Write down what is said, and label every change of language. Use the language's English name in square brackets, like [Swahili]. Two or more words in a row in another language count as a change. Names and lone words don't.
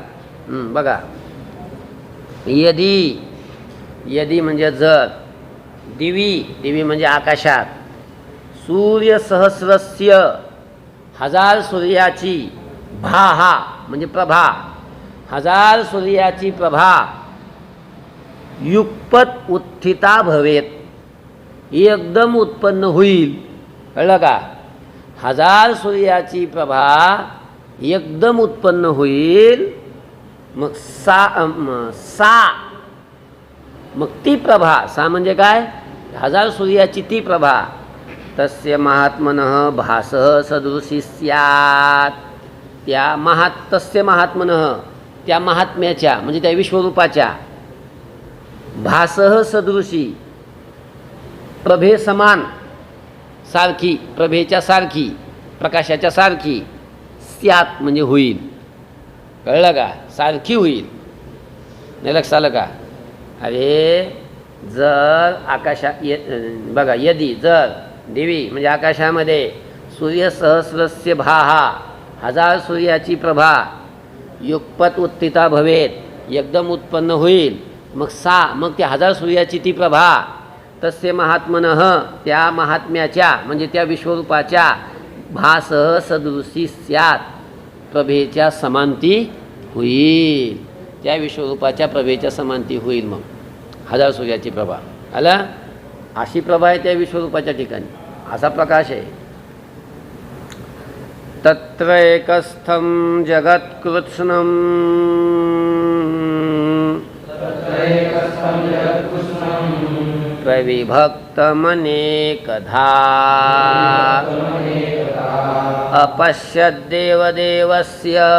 [Marathi] बघा, यदी म्हणजे जर, दिवी म्हणजे आकाशात, [Sanskrit] सूर्य सहस्रस्य [Marathi] 1000 सूर्याची, भाहा म्हणजे प्रभा, 1000 सूर्याची प्रभा [Sanskrit] युगपत उत्थिता भवेत, [Marathi] एकदम उत्पन्न होईल. कळलं का? 1000 सूर्याची प्रभा एकदम उत्पन्न होईल. मग मग ती प्रभा, सा म्हणजे काय? 1000 सूर्याची ती प्रभा, [Sanskrit] तस्य महात्मनः भासः सदृशी स्यात्, तस्य महात्मनः, [Marathi] त्या महात्म्याच्या म्हणजे त्या विश्वरूपाच्या, [Sanskrit] भासः सदृशी [Marathi] प्रभे समान, सारखी, प्रभेच्या सारखी, प्रकाशाच्या सारखी, स्यात् म्हणजे होईल. कळलं का? सारखी होईल. नाही लक्षात आलं का? अरे जर बघा, यदी जर दिवी म्हणजे आकाशामध्ये [Sanskrit] सूर्य सहस्रस्य भाहा, [Marathi] 1000 सूर्याची प्रभा [Sanskrit] युगपत उत्थिता भवेत, [Marathi] एकदम उत्पन्न होईल. मग मग त्या 1000 सूर्याची ती प्रभा, [Sanskrit] तस्य महात्मनः, [Marathi] त्या महात्म्याच्या म्हणजे त्या विश्वरूपाच्या, [Sanskrit] भासः सदृशी स्यात्, [Marathi] प्रभेच्या समांती होईल. त्या विश्वरूपाच्या प्रभेच्या समांती होईल. मग 1000 सूर्याची प्रभा आला, अशी प्रभा आहे त्या विश्वरूपाच्या ठिकाणी, असा प्रकाश आहे. [Sanskrit] तत्र एकस्थं जगत्कृत्स्नं प्रविभक्त प्रविभक्तमनेकधा अपश्यद्देवदेवस्य